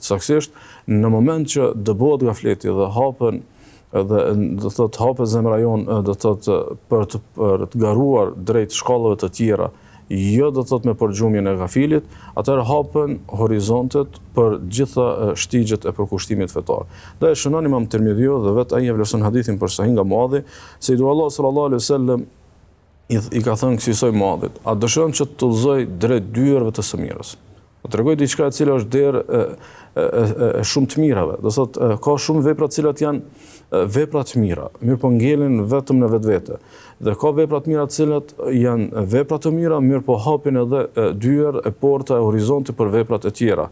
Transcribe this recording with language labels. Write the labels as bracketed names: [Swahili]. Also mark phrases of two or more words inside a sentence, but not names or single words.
[Albanian] Saktësisht në moment që dëbohet gafleti dhe hapen dhe do thotë hapet zemra jonë do thotë për të garuar drejt shkallëve të tjera, jo do thotë me përgjumjen e gafilit, atëherë hapen horizontet për gjitha shtigjet e përkushtimit fetar. Dhe shënon Imam Tirmidhiu dhe vetë ai e vlerëson hadithin për Sahih nga Muadhi, se i Allah [Arabic] صلى الله عليه وسلم [Albanian] i ka thënë kësaj Muadhit, a dëshiron që të udhëzoj drejt dyerve të sëmirës? Po tregoj diçka e cila është derë e shumë të mirave. Do thotë ka shumë vepra të cilat janë vepra të mira, mirë po ngelen vetëm në vetvete. Dhe ka vepra të mira të cilat janë vepra të mira, mirë po hapin edhe dyer e porta e horizontit për veprat e tjera.